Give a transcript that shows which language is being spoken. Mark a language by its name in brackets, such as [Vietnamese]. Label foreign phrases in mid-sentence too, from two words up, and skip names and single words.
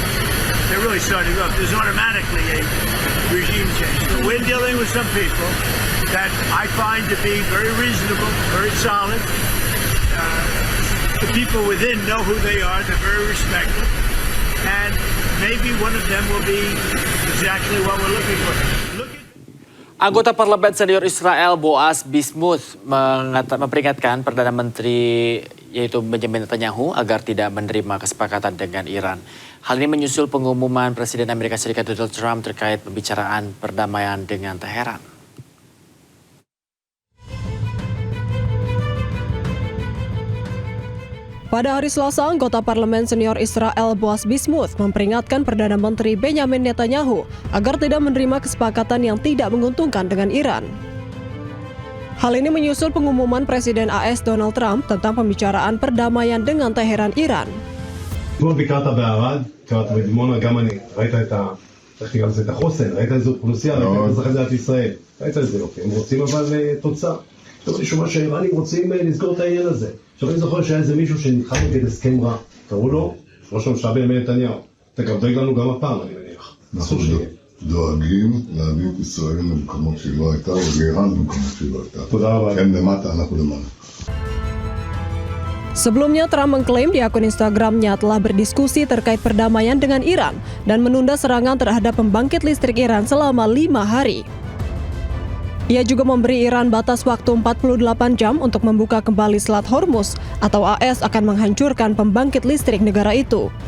[English] They're really starting off. There's automatically a regime change. So we're dealing with some people that I find to be very reasonable, very solid. The people within know who they are. They're very respected. And maybe one of them will be exactly what we're looking for. [Indonesian] Anggota Parlemen Senior Israel Boaz Bismuth memperingatkan Perdana Menteri yaitu Benjamin Netanyahu agar tidak menerima kesepakatan dengan Iran. Hal ini menyusul pengumuman Presiden Amerika Serikat Donald Trump terkait pembicaraan perdamaian dengan Teheran. Pada hari Selasa, anggota Parlemen Senior Israel Boaz Bismuth memperingatkan Perdana Menteri Benjamin Netanyahu agar tidak menerima kesepakatan yang tidak menguntungkan dengan Iran. Hal ini menyusul pengumuman Presiden AS Donald Trump tentang pembicaraan perdamaian dengan Teheran, Iran. [Hebrew] אתמול ביקרת בערד, קראת בדימונה, גם אני. ראית את החוסן, ראית איזו אוכלוסייה, ראית את אזרחי מדינת ישראל. ראית את זה, אוקיי. הם רוצים אבל תוצאה. אני שומע שהאיראנים רוצים לסגור את העניין הזה. עכשיו אני זוכר שהיה איזה מישהו שנלחם נגד הסכם רע. קראו לו ראש הממשלה בנימין נתניהו. אתה גם דואג לנו גם הפעם, אני מניח. אנחנו דואגים להביא את ישראל למקומות שהיא לא הייתה, ולאיראן במקומות שהיא לא הייתה. תודה רבה. הם למטה, אנחנו למעלה. [Indonesian] Sebelumnya, Trump mengklaim di akun Instagramnya telah berdiskusi terkait perdamaian dengan Iran dan menunda serangan terhadap pembangkit listrik Iran selama 5 hari. Ia juga memberi Iran batas waktu 48 jam untuk membuka kembali Selat Hormuz atau AS akan menghancurkan pembangkit listrik negara itu.